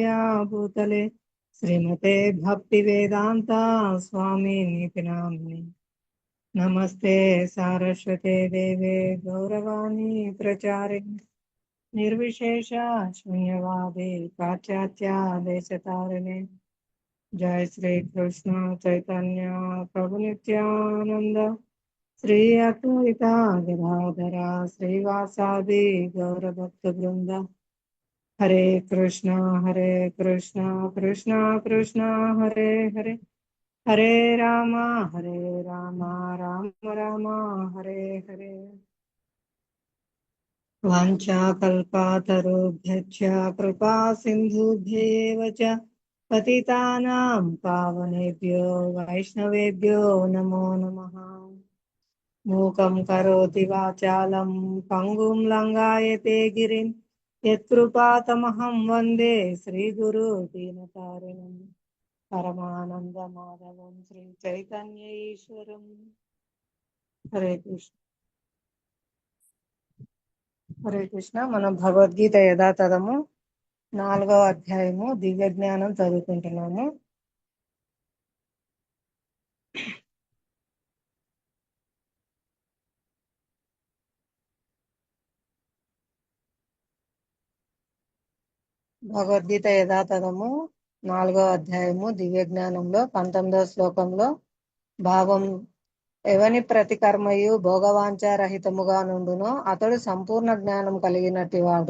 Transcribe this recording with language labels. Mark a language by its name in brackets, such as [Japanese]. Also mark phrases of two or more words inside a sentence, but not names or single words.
[Sanskrit] भूतले श्रीमते भक्ति वेदान्त स्वामि निमित्नामि नमस्ते सारस्वते देवे गौरवाणि प्रचारिणि निर्विशेष शून्यवादे पाश्चात्य देशतारिणि जय श्री कृष्ण चैतन्य प्रभु नित्यानंद श्री अद्वैता गदाधरा श्रीवासादि गौर भक्त वृंद हरे कृष्ण कृष्ण कृष्ण हरे हरे हरे राम राम राम हरे हरे वाञ्छाकल्पातरुभ्यश्च कृपा सिन्धुभ्येव च पतितानां पावनेभ्यो वैष्णवेभ्यो नमो नमः। मूकं करोति वाचालं पङ्गुं लङ्घयते गिरिं यत्कृपातमहं वन्दे श्रीगुरु दीनतारिणं परमानन्दमाधवं श्रीचैतन्य ईश्वरं। हरे कृष्ण हरे कृष्ण. [Telugu] మనం భగవద్గీత యథాతథము 4వ అధ్యాయము దివ్య జ్ఞానం చదువుకుంటున్నాము. భగవద్గీత యథాతథము 4వ అధ్యాయము దివ్య జ్ఞానంలో 19వ శ్లోకంలో భావం ఎవని ప్రతి కర్మయు భోగవాంఛారహితముగా నుండునో అతడు సంపూర్ణ జ్ఞానం కలిగినట్టి వాడు.